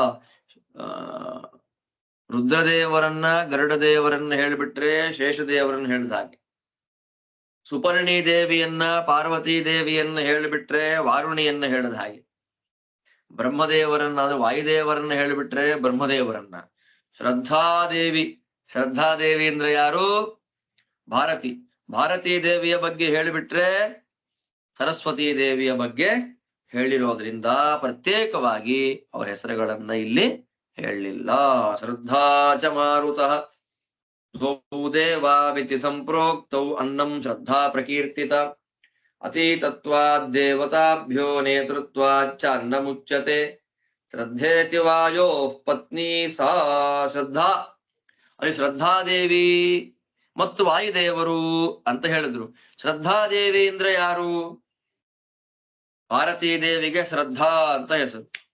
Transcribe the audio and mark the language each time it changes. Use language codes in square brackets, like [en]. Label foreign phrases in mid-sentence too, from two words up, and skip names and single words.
[kn] ರುದ್ರದೇವರನ್ನ ಗರುಡದೇವರನ್ನ ಹೇಳಿಬಿಟ್ರೆ ಶೇಷದೇವರನ್ನ ಹೇಳಿದ ಹಾಗೆ, ಸುಪರ್ಣಿ ದೇವಿಯನ್ನ ಪಾರ್ವತೀ ದೇವಿಯನ್ನ ಹೇಳಿಬಿಟ್ರೆ ವಾರುಣಿಯನ್ನ ಹೇಳಿದ ಹಾಗೆ, ಬ್ರಹ್ಮದೇವರನ್ನ ಅಂದ್ರೆ ವಾಯುದೇವರನ್ನ ಹೇಳಿಬಿಟ್ರೆ ಬ್ರಹ್ಮದೇವರನ್ನ, ಶ್ರದ್ಧಾದೇವಿ ಅಂದ್ರೆ ಯಾರು? ಭಾರತೀ ದೇವಿಯ ಬಗ್ಗೆ ಹೇಳಿಬಿಟ್ರೆ ಸರಸ್ವತೀ ದೇವಿಯ ಬಗ್ಗೆ ಹೇಳಿರೋದ್ರಿಂದ ಪ್ರತ್ಯೇಕವಾಗಿ ಅವರ ಹೆಸರುಗಳನ್ನ ಇಲ್ಲಿ ಹೇಳಲಿಲ್ಲ. [sa] ಶ್ರದ್ಧಾ ಚ ಮಾರುತಃ ದ್ವೌ ದೇವಾವಿತಿ ಸಂಪ್ರೋಕ್ತೌ ಅನ್ನಂ ಶ್ರದ್ಧಾ ಪ್ರಕೀರ್ತಿತ ಅತೀತತ್ವಾದ್ ದೇವತಾಭ್ಯೋ ನೇತೃತ್ವಾಚ್ಚ ಅನ್ನಮುಚ್ಯತೆ ಶ್ರದ್ಧೇತಿ ವಾಯೋಃ ಪತ್ನಿ ಸಾ ಶ್ರದ್ಧಾ. [kn] ಅಲ್ಲಿ ಶ್ರದ್ಧಾದೇವಿ ಮತ್ತು ವಾಯುದೇವರು ಅಂತ ಹೇಳಿದ್ರು. ಶ್ರದ್ಧಾದೇವಿ ಅಂದ್ರೆ ಯಾರು? ಭಾರತೀ ದೇವಿಗೆ ಶ್ರದ್ಧಾ ಅಂತ ಹೆಸರು.